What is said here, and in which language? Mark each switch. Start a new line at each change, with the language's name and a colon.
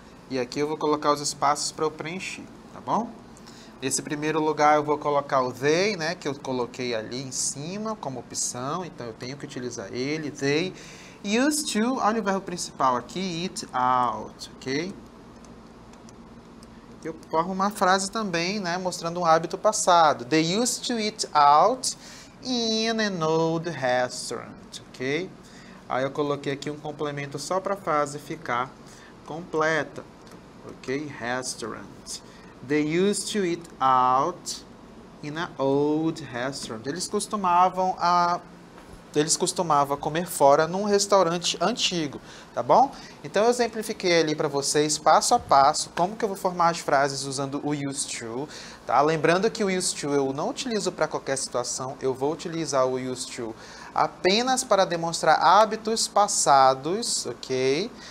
Portuguese: E aqui eu vou colocar os espaços para eu preencher, tá bom? Nesse primeiro lugar eu vou colocar o they, né? Que eu coloquei ali em cima como opção, então eu tenho que utilizar ele, they. Used to, olha o verbo principal aqui, eat out, ok? Eu formo uma frase também, né, mostrando um hábito passado.
English: They used to eat out in an old restaurant, ok?
Portuguese: Aí eu coloquei aqui um complemento só para a frase ficar completa, ok?
English: Restaurant. They used to eat out in an old restaurant.
Portuguese: Eles costumavam comer fora num restaurante antigo, tá bom? Então eu exemplifiquei ali para vocês, passo a passo, como que eu vou formar as frases usando o used to, tá? Lembrando que o used to eu não utilizo para qualquer situação, eu vou utilizar o used to apenas para demonstrar hábitos passados, ok?